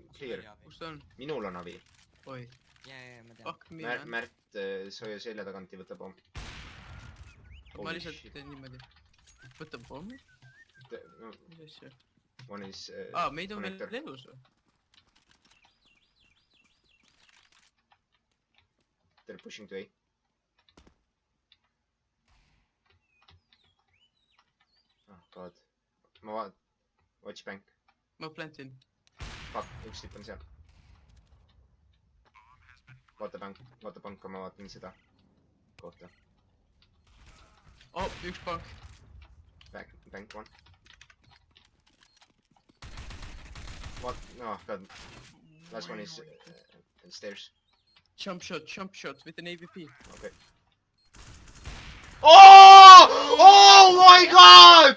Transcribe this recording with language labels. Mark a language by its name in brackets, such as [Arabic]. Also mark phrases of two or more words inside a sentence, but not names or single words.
[English] clear. [Estonian] kus ta on? Minul on avi. Oi. Jaa, ma tean. [English] Fuck me man. [Estonian] Märt, sa hoia selja tagant ja võta pomm. Ma lihtsalt teen niimoodi. Võtab pommi? [English] No, [Estonian] Mis asja? [English] one is... [Estonian] meid on veel [English] connector. [Estonian] elus või? [English] They're pushing to A. Oh god. [Estonian] Ma vaat... [English] Watch bank. [Estonian] Ma plantin. Fuck, üks tip on seal. Vaata panka, ma vaatan seda kohta. Oh, üks pank. [English] Bank one. What? No, god. Last one is stairs. Jump shot with an AVP. Okay. Oh! Oh my god!